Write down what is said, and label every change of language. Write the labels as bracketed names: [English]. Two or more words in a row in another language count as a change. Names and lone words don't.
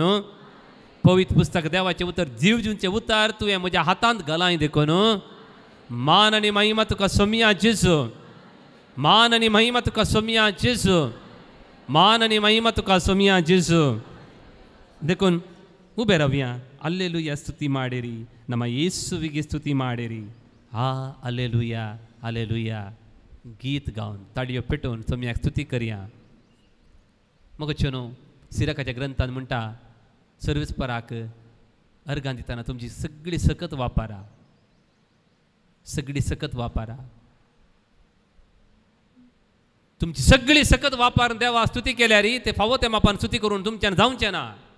[Konkani] पवित्र पुस्तक देवाचें उतर जीवजूंचें उतर तुवें म्हज्या हातांत घालाय देखून. मान आनी महिमा तुका सोम्या जेजू. मान आनी महिमा तुका सोम्या जेजू. मान आनी महिमा तुका सोम्या जेजू. देखून उबे रावया. [Kannada] ಅಲ್ಲೆಲೂಯಾ ಸ್ತುತಿ ಮಾಡಿರಿ. ನಮ್ಮ ಯೇಸುವಿಗೆ ಸ್ತುತಿ ಮಾಡಿರಿ. ಅಲ್ಲೆಲೂಯಾ ಅಲ್ಲೆಲೂಯಾ [Konkani] गीत गावन ताडयो पेटोवन सोम्याक स्तुती करया. मग चनो सिराकाच्या ग्रंथान म्हणटा सर्वेस्पराक अर्गां दितना तुमची सगळी सकत वापरा. सगळी सकत वापरा. तुमची सगळी सकत वापरून देवा स्तुती केल्यार ते फावो ते मापान स्तुती करून तुमच्यान जावचें ना.